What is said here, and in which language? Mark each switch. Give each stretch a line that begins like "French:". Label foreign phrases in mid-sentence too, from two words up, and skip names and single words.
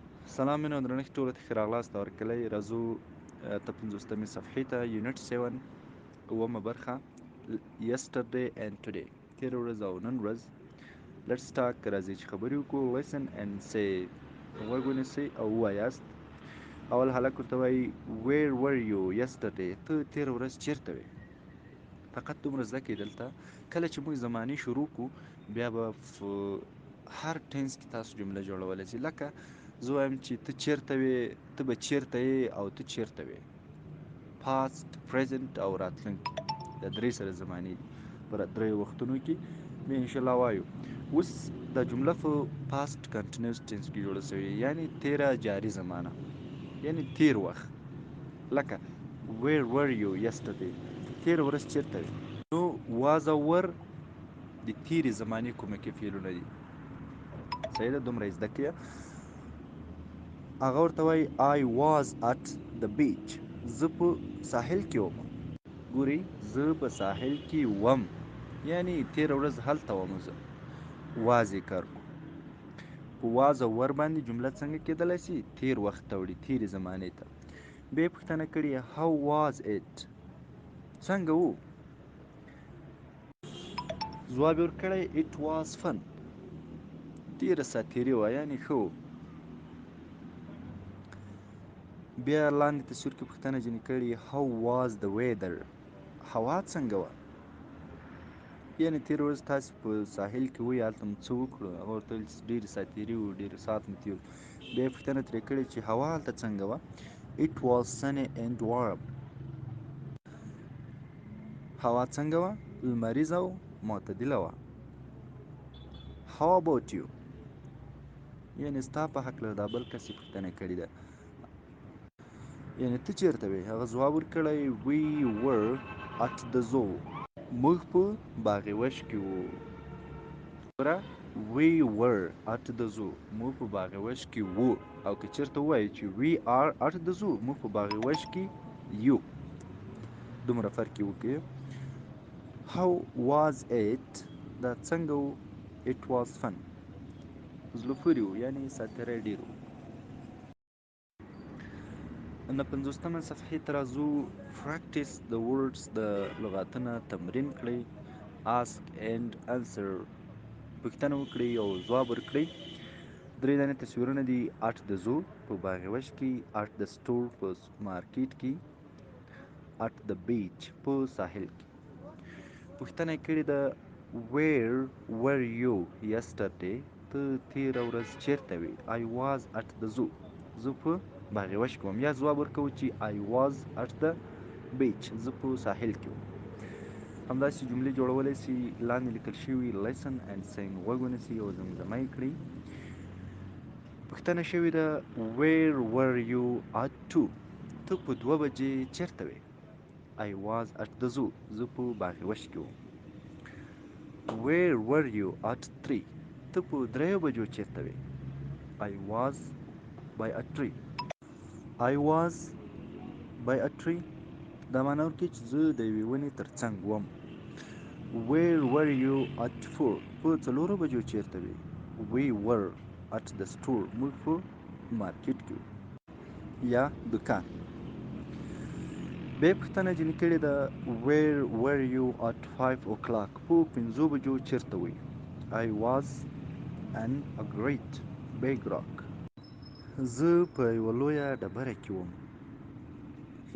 Pashto: سلام مینو درنښت ټولو ته ښه راغلاست او هرکلی راځو ته 50مې صفحې ته یونټ 7 اوومه برخه
English: yesterday and today
Pashto: تېره ورځ او نن ورځ
English: let's talk
Pashto: راځئ چې خبرې وکړو
English: listen and say
Pashto: غوږ ونیسئ او ووایاست اول هلک ورته وایي
English: where were you yesterday
Pashto: ته تېره ورځ چیرته وې فقط دومره زده کړئ دلته کله چې موږ زمانې شروع کړو بیا به هر ټینس کې تاسو جمله جوړولی شئ لکه زه وایم چې ته چیرته وې ته به چیرته یې او ته چیرته وې
English: past present
Pashto: او راتلونکي دا درې سره زمانې دي په دریو وختونو کې بیا انشاءالله وایو اوس دا جمله په
English: past continuous tense
Pashto: کې جوړه شوې یعنی تیره جاري زمانه یعنی تیر وخت لکه
English: where were you yesterday
Pashto: ته تېره ورځ چیرته وې نو was او were د تیرې زمانې کومکي فعلونه دي صحیح ده دومره یې زده کړئ هغه ورته وایي
English: I was at the beach
Pashto: زه په ساحل کې وم ګورئ زه په ساحل کې وم یعنی تېره ورځ هلته وم زه واز یې کار کړو په واز او ور باندې جمله څنګه کېدلی شي تېر وخت ته وړي تېرې زمانې ته بیا یې پوښتنه کړې
English: how was it
Pashto: څنګه و ځواب یې ورکړی
English: it was fun
Pashto: ډېره ساتیري وه یعنې ښه و بیا لاندې تصویر کې پوښتنه ځینې کړې
English: how was the weather
Pashto: هوا څنګه وه یعنې تېره ورځ تاسې په ساحل کې وئ هلته مو څه وکړو هغه ورته ویل چې ډېرې ساعتېري وو ډېر ساعت مو تېر بیا یې پوښتنه ترې کړې چې هوا هلته څنګه وه
English: it was sunny and warm
Pashto: هوا څنګه وه لمریزه او معتدله وه
English: how about you
Pashto: یعنې ستا په هکله دا بل کس یې پوښتنه کړې ده یعنې ته چېرته وې هغه ځواب ورکړی
English: we were at the zoo
Pashto: موږ په باغ وش کې وو ګوره
English: we were at the zoo
Pashto: موږ په باغ وش کې وو او که چېرته ووایو چې
English: we are at the zoo
Pashto: موږ په باغ وش کې یو دومره فرق یې وکړي
English: how was it
Pashto: دا څنګه و
English: it was fun
Pashto: زړه پورې و یعنې ساتیری ډېر و نه 50مه صفحې ته راځو
English: practice the words
Pashto: د لغاتونه تمرین کړئ
English: ask and answer
Pashto: پوښتنه وکړئ او ځواب ورکړئ درې دانې تصویرونه دي
English: at the zoo
Pashto: په باغ وش کې
English: at the store
Pashto: په مارکیټ کې
English: at the beach
Pashto: په ساحل کې پوښتنه یې کړې ده
English: where were you yesterday
Pashto: ته تېره ورځ چیرته وې
English: I was at the zoo
Pashto: زه په باغ وش کې وم یا ځواب ورکوو چې
English: I was at the beach
Pashto: زه په ساحل کې وم همداسې جملې جوړولی سي لاندې لیکل شوي
English: listen and sing
Pashto: غوږ ونیسئ او زمزمه یې کړئ پوښتنه شوې ده where
English: were you at 2
Pashto: ته په 2 بجې چیرته وې
English: I was at the zoo
Pashto: زه په باغ وش کې وم
English: where were you at 3
Pashto: ته په 3 بجو چیرته وې
English: I was by a tree I was by a tree
Pashto: دا معنی ورکوي چې زه د یوې ونې تر څنګ وم
English: where were you at 4
Pashto: په 4 بجو چیرته وې
English: we were at the store
Pashto: موږ په مارکیټ کې وو یا دکان بیا پوښتنه ځینې کړې ده
English: where were you at 5 o'clock
Pashto: په 5 بجو چیرته وې
English: I was an a great big rock
Pashto: زه په یوه لویه ډبره کې وم ښي